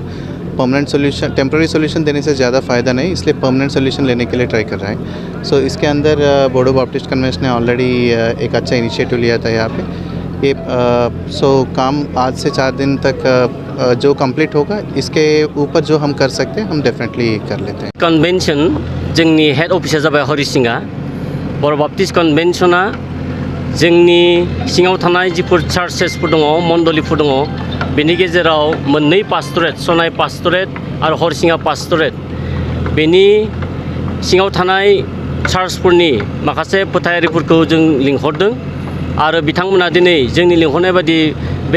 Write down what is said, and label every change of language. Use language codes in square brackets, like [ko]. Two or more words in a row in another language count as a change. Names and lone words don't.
[en] permanent solution temporary solution [hi] देने से ज़्यादा फ़ायदा नहीं, इसलिए [en] permanent solution [hi] लेने के लिए ट्राई कर रहा है। सो इसके अंदर बोडो बाप्टिस्ट कन्वेंशन ने ऑलरेडी एक अच्छा इनिशिएटिव लिया था यहाँ पे ये काम आज से 4 दिन तक जो कंप्लीट होगा इसके ऊपर जो हम कर सकते हैं हम डेफिनेटली कर लेते हैं। [brx] कन्वेंशन जोंनि हेड अफिसा जाबाय हरिसिंगा। बर' बाप्टिस्ट कन्वेंशना जोंनि सिङाव थानाय जिफोर चार्चेसफोर दङ मण्डलिफोर दङ बेनि गेजेराव मोननै पास्टरेट सनाय पास्टरेट आरो हरसिंगा पास्टरेट बेनि सिङाव थानाय चार्चफोरनि माखासे फोथायारिफोरखौ जों लिंहरदों आरो बिथांमोना दिनै जोंनि लिंहरनाय बायदि बे